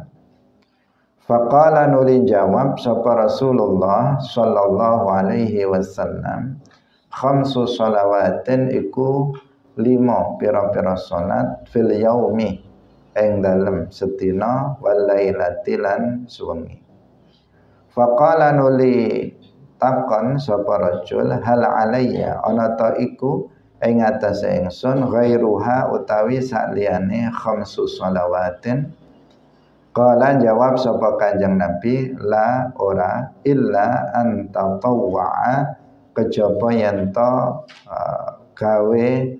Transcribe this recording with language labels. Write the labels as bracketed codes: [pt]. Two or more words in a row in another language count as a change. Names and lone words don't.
[jv] Faqala nuli jawab sapa Rasulullah [ar] صلى الله عليه وسلم خمس صلوات [jv] iku 5 pira-pira salat [ar] في اليوم [jv] ing dalem sedina [ar] والليلة [jv] lan suwengi. Faqala nuli takon sapa rajul [ar] هل علي [jv] ana ta iku ing atase ingsun ghairuha utawi sakliyane [ar] خمس صلوات. [jv] Qala jawab sapa Kanjeng Nabi la ora [ar] إلا أن تطوع [jv] kejaba yen to gawe